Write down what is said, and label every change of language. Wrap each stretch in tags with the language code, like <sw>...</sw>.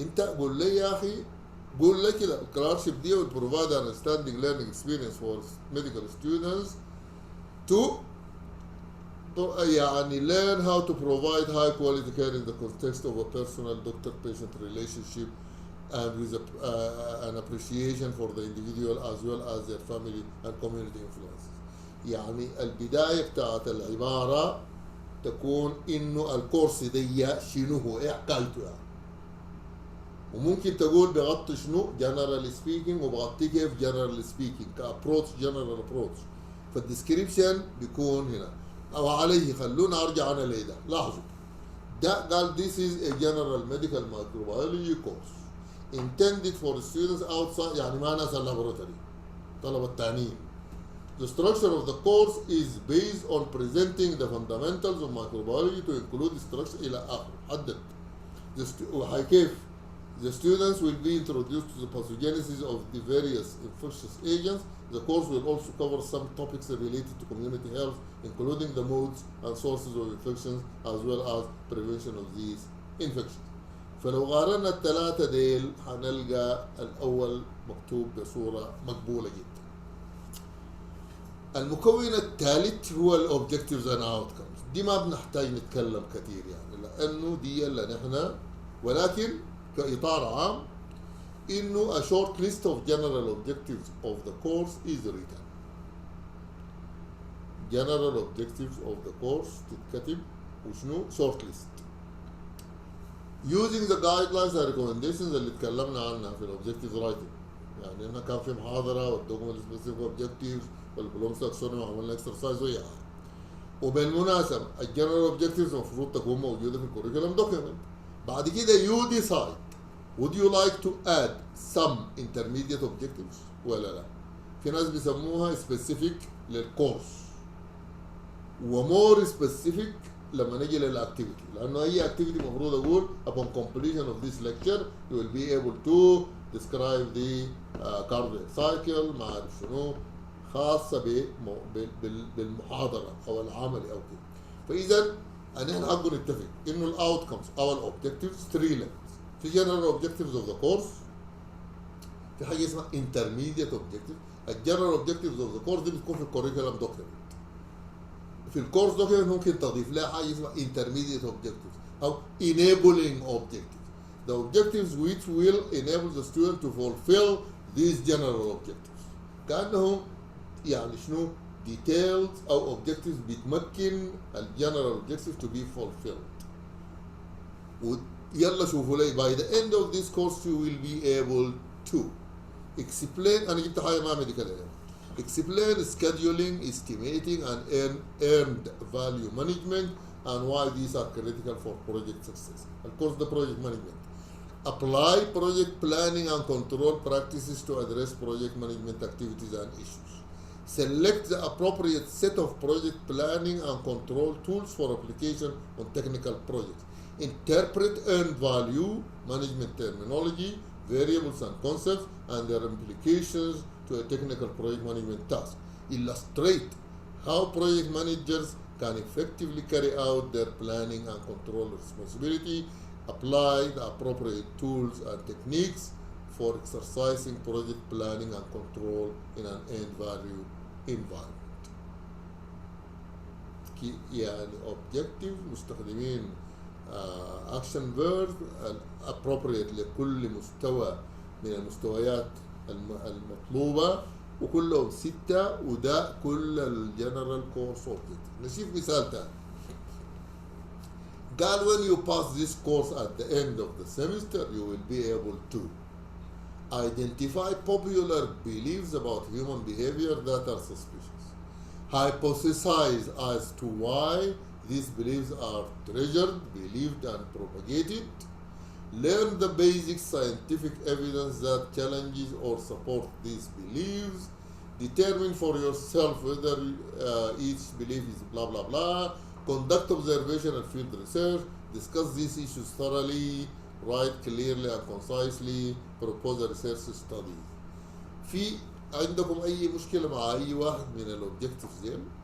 <ar>أنت قول لي يا أخي، قول لي كده الكلاركشيب دي</ar> <en>will provide an outstanding learning experience for medical students to يعني learn how to provide high quality care in the context of a personal doctor-patient relationship and with an appreciation for the individual as well as their family and community influences.</en> <ar>يعني البداية بتاعت العبارة تكون إنه الكورس دي شنو هو، إيه حكايته يعني. وممكن تقول بغطي شنو</ar> <en>general speaking</en> <ar>وبغطي كيف general speaking كابروتش</ar> <en>general approach.</en> <ar>فالديسكريبشن بيكون هنا أو عليه. خلونا أرجع أنا لده، لاحظوا ده قال</ar> <en>this is a general medical microbiology course intended for students outside،</en> <ar>يعني ما ناس اللابوراتوري، طلبة التانيين.</ar> <en>The structure of the course is based on presenting the fundamentals of microbiology to include structure إلى آخره.</en> <ar>حدد كيف</ar> <en>the students will be introduced to the pathogenesis of the various infectious agents. The course will also cover some topics related to community health, including the modes and sources of infections, as well as prevention of these infections.</en> <ar>فلو قارنا الثلاثة ديل حنلقى الأول مكتوب بصورة مقبولة جدا. المكون الثالث هو الأوبجكتيفز أند أوتكمز. دي ما بنحتاج نتكلم كثير يعني، لأنه دي اللي نحن، ولكن كإطار عام إنه</ar> <en>a short list of general objectives of the course is written. general objectives of the course</en> <ar>تتكتب وشنو</ar> <en>short list using the guidelines and recommendations</en> <ar>اللي اتكلمنا عنها</ar> <en>في الobjectives writing.</en> <ar>يعني إنه كان في محاضرة وال</ar> <en>document specific objectives</en> <ar>والبلوم taxonomy وعملنا exercise وياها. وبالمناسبة الجنرال objectives المفروض تكون موجودة في الكوريكولم document. بعد كده</ar> <en>you decide would you like to add some intermediate objectives</en> <ar>ولا لا. في ناس بيسموها</ar> <en>specific</en> <ar>للكورس، ومور سبيسيفيك لما نجي للاكتيفيتي، لانه اي اكتيفيتي المفروض اقول</ar> <en>upon completion of this lecture you will be able to describe the cardiac cycle،</en> <ar>ما اعرف شنو خاصه بالمحاضره او العملي او كده. فاذا نحن حقه نتفق انه الاوتكمز او الاوبجكتيفز 3 levels.</ar> <en>في general objectives of the course،</en> <ar>في حاجه اسمها</ar> <en>intermediate objectives.</en> <ar>الجنرال objectives of the course دي بتكون في الكوريكولم دوكيومنت. في الكورس دوكيومنت ممكن تضيف لها حاجه اسمها</ar> <en>intermediate objectives</en> <ar>او</ar> <en>enabling objectives. The objectives which will enable the student to fulfill these general objectives.</en> <ar>كأنهم يعني شنو details او objectives بتمكن الجنرال objectives</ar> <en>to be fulfilled. يلا شوفوا لي by the end of this course you will be able to explain.</en> <ar>انا جبت حاجه ما ميديكال</ar> <en>explain scheduling, estimating and earned value management and why these are critical for project success. Of course the project management. Apply project planning and control practices to address project management activities and issues. Select the appropriate set of project planning and control tools for application on technical projects. Interpret earned value management terminology, variables and concepts and their implications to a technical project management task. Illustrate how project managers can effectively carry out their planning and control responsibility. Apply the appropriate tools and techniques for exercising project planning and control in an end value environment.</en> <ar>يعني objective مستخدمين</ar> <en>action verb appropriate</en> <ar>لكل مستوى من المستويات المطلوبة، وكلهم 6 وده كل الجنرال كورس اوبجكت. نشوف مثال تاني.</ar> <en>قال when you pass this course at the end of the semester you will be able to identify popular beliefs about human behavior that are suspicious, hypothesize as to why these beliefs are treasured, believed and propagated, learn the basic scientific evidence that challenges or supports these beliefs, determine for yourself whether each belief is blah blah blah, conduct observation and field research, discuss these issues thoroughly, write clearly and concisely, propose a research study.</en> <ar>في عندكم أي مشكلة مع أي واحد من الأوبجكتيفز دي؟</ar>